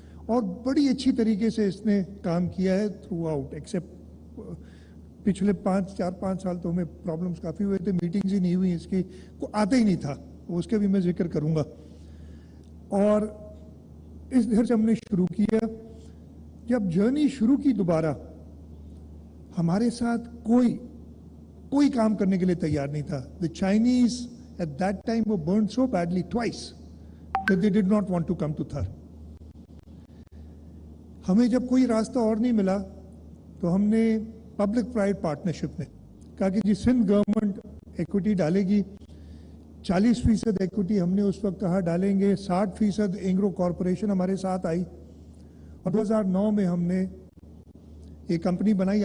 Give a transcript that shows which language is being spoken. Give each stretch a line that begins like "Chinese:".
Urdu: اور بڑی اچھی طریقے سے اس نے کام کیا ہے تھرو آؤٹ، ایکسیپٹ پچھلے 4-5 سال تو ہمیں پرابلمس کافی ہوئے تھے، میٹنگز ہی نہیں ہوئی، اس کی کو آتا ہی نہیں تھا، اس کے بھی میں ذکر کروں گا. اور اس گھر سے ہم نے شروع کیا. جب جرنی شروع کی دوبارہ، ہمارے ساتھ کوئی کام کرنے کے لیے تیار نہیں تھا.
English: The Chinese at that time were burned so badly twice that they did not want to come to Thar.
Urdu: ہمیں جب کوئی راستہ اور نہیں ملا تو ہم نے پبلک پرائیویٹ پارٹنرشپ میں کہا کہ جی سندھ گورنمنٹ ایکوٹی ڈالے گی، 40% ایکوٹی ہم نے اس وقت کہا ڈالیں گے، 60% اینگرو کارپوریشن ہمارے ساتھ آئی، اور 2009 میں ہم نے یہ کمپنی بنائی.